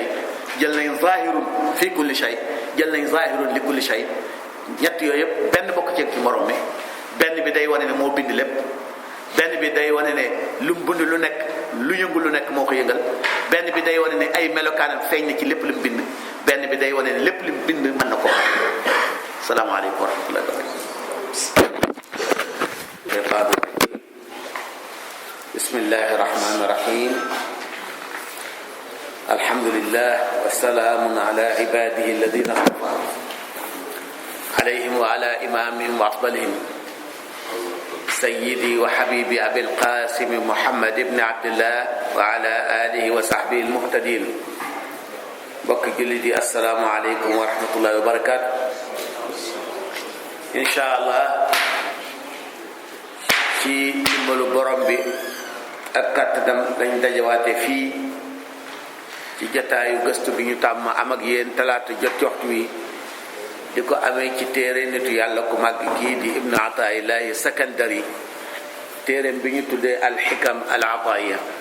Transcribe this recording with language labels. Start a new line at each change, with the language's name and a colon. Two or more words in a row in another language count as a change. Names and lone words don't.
Wolof: jël nañ
Arabic: ظاهر في كل شيء
Wolof: jël nañ
Arabic: ظاهر لكل شيء
Wolof: ñett yooyu yëpp benn bokk ci morom mi benn bi day wane ne moo bind lépp benn bi day wane ne lu mu bind lu nekk lu yëngu lu nekk moo ko yëngal benn bi day wane ne ay melokaanam feeñ na ci lépp lu mu bind benn bi day wane ne lépp lu mu bind mën na ko
Arabic: سلام عليكم ورحمة الله و بركاته بسم الله الرحمن الرحيم الحمد لله وسلام على عباده الذين اصطفى عليهم وعلى إمامهم وأفضلهم سيدي وحبيبي أبي القاسم محمد بن عبد الله وعلى آله وصحبه المهتدين
Wolof: mbokk jullit yi
Arabic: السلام عليكم ورحمة الله وبركاته إن شاء الله
Wolof: ci dimbalu borom bi ak kàttanam dañ dajawaate fii ci jataayu gëstu bi ñu tàmm am ak yéen talaata jot waxtu wi di ko amee ci téere nitu yàlla ku màgg kii di ibnu ataillahi sakandari téereem bi ñu tuddee alxikam al ataiya